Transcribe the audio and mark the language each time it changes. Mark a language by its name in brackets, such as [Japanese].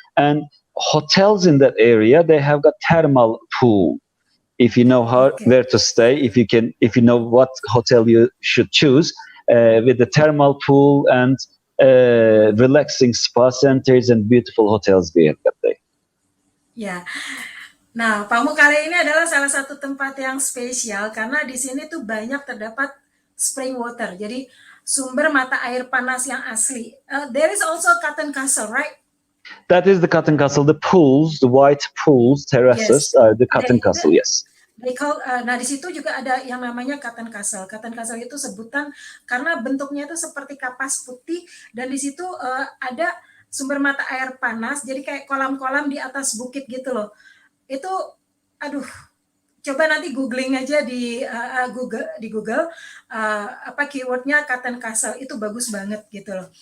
[English] And hotels in that area, they have got thermal pool. If you know where to stay, if you know what hotel you should choose, with the thermal pool and relaxing spa centers and beautiful hotels we have got there. [Indonesian] Ya, nah Pamukkale ini adalah salah satu tempat yang spesial karena di sini tuh banyak terdapat spring water, jadi sumber mata air panas yang asli. [English] There is also Cotton Castle, right? That is the Cotton Castle. The pools, the white pools, terraces, are the Cotton Castle. Yes. [Indonesian] Nah di situ juga ada yang namanya Cotton Castle. Cotton Castle itu sebutan karena bentuknya itu seperti kapas putih dan di situ ada sumber mata air panas. Jadi kayak kolam-kolam di atas bukit gitu loh. Itu, coba nanti googling aja di Google apa keywordnya Katen Castle, itu bagus banget gitu loh.